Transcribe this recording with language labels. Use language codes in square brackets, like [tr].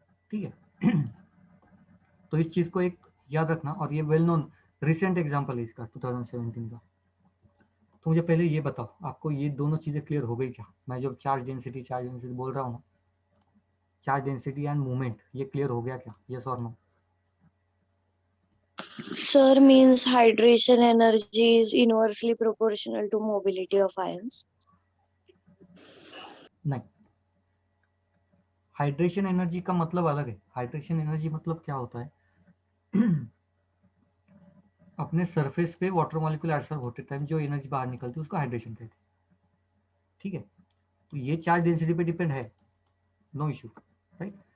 [hi] ठीक है तो इस चीज को एक याद रखना, और ये वेल नोन रिसेंट एग्जांपल है इसका 2017 का। तो मुझे पहले ये बताओ, आपको ये दोनों चीजें क्लियर हो गई क्या? मैं जब चार्ज डेंसिटी बोल रहा हूँ ना, चार्ज डेंसिटी एंड मूवमेंट, ये क्लियर हो गया क्या? यस और no? [en] Sir, means hydration energy is inversely proportional to mobility of ions. [hi] नहीं, हाइड्रेशन एनर्जी का मतलब अलग है। हाइड्रेशन एनर्जी मतलब क्या होता है अपने सरफेस पे वाटर मॉलिक्यूल एडसर्ब होते टाइम जो एनर्जी बाहर निकलती है उसको हाइड्रेशन कहते हैं। ठीक है, तो ये चार्ज डेंसिटी पे डिपेंड है, नो इशू, राइट।